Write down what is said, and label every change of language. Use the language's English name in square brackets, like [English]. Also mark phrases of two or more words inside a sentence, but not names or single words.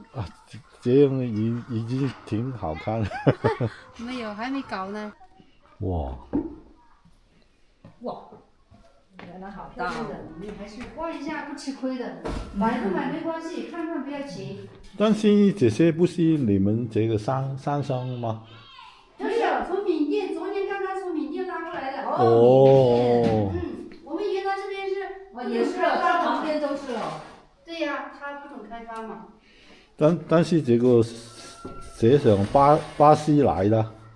[Chinese] 啊，這樣已經挺好看。沒有，還沒搞呢。哇！哇！原來好大。你還是逛一下不吃虧的，買不買沒關係，看看不要錢。但是這些不是你們這個山上嗎？就是從緬甸，昨天剛剛從緬甸拉過來的。哦。我們雲南這邊是。也是，它旁邊都是哦。對呀，它不懂開發嘛。但是這個寫上巴西來的。